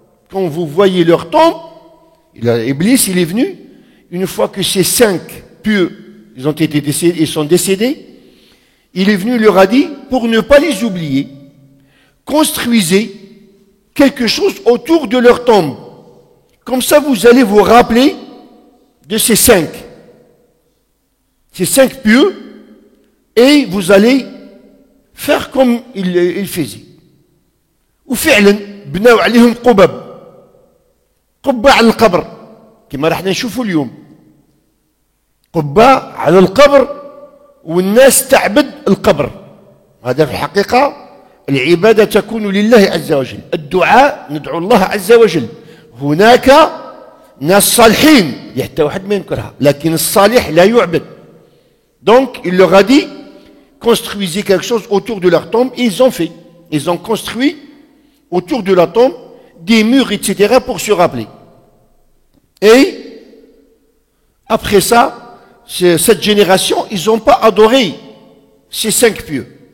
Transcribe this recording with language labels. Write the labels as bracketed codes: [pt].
[fr] Quand vous voyez leur tombe, Iblis il est venu, une fois que ces 5 pieux ils ont été décédés, ils sont décédés, il est venu, il leur a dit, pour ne pas les oublier, construisez quelque chose autour de leur tombe. Comme ça, vous allez vous rappeler de ces 5. Ces 5 pieux, et vous allez faire comme il faisait. [ar] وفعلا بناو عليهم قبة على القبر كما راح نشوفوا اليوم. قبة على القبر والناس تعبد القبر. هذا في الحقيقة العبادة تكون لله عز وجل، الدعاء ندعو الله عز وجل. هناك ناس صالحين حتى واحد ما ينكرها، لكن الصالح لا يعبد. [fr] Donc il leur a dit construisez quelque chose autour de leur tombe, et ils ont fait. Ils ont construit autour de la tombe des murs, etc. pour se rappeler. Et après ça, cette génération, ils n'ont pas adoré ces 5 pieux.